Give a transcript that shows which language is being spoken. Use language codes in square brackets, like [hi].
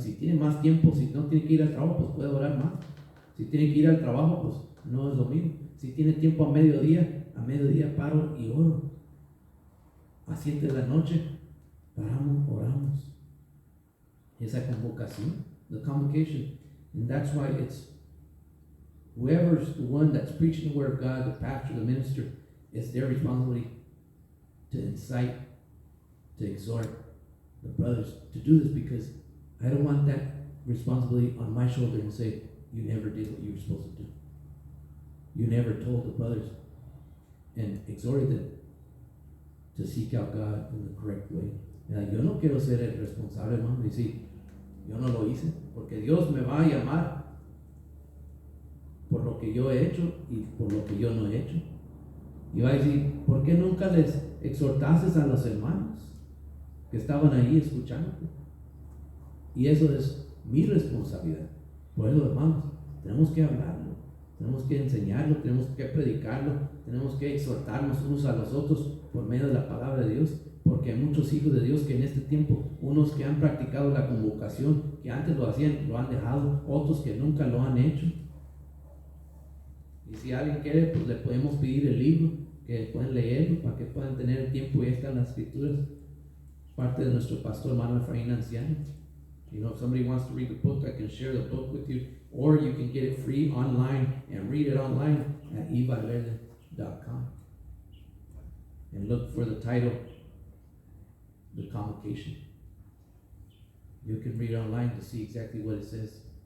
[es] Si tiene más tiempo, si no tiene que ir al trabajo, pues puede orar más. Si tiene que ir al trabajo, pues no es lo mismo. Si tiene tiempo a mediodía paro y oro. A 7 de la noche paramos, oramos. Esa convocación, [en] the convocation. And that's why it's whoever's the one that's preaching the word of God, the pastor, the minister, it's their responsibility to incite, to exhort the brothers to do this, because I don't want that responsibility on my shoulder and say, you never did what you were supposed to do. You never told the brothers and exhorted them to seek out God in the correct way. [es] Yo no quiero ser el responsable, hermano, y decir, yo no lo hice, porque Dios me va a llamar por lo que yo he hecho y por lo que yo no he hecho. Y va a decir, ¿por qué nunca les exhortaste a los hermanos que estaban ahí escuchándote? Y eso es mi responsabilidad. Por eso, hermanos, tenemos que hablarlo, tenemos que enseñarlo, tenemos que predicarlo, tenemos que exhortarnos unos a los otros por medio de la palabra de Dios, porque hay muchos hijos de Dios que en este tiempo, unos que han practicado la convocación, que antes lo hacían, lo han dejado, otros que nunca lo han hecho. Y si alguien quiere, pues le podemos pedir el libro, que pueden leerlo para que puedan tener el tiempo. Y está en las escrituras, parte de nuestro pastor hermano Efraín Anciano. [en] If somebody wants to read the book, I can share the book with you, or you can get it free online and read it online at evalverde.com and look for the title, The Convocation. You can read online to see exactly what it says.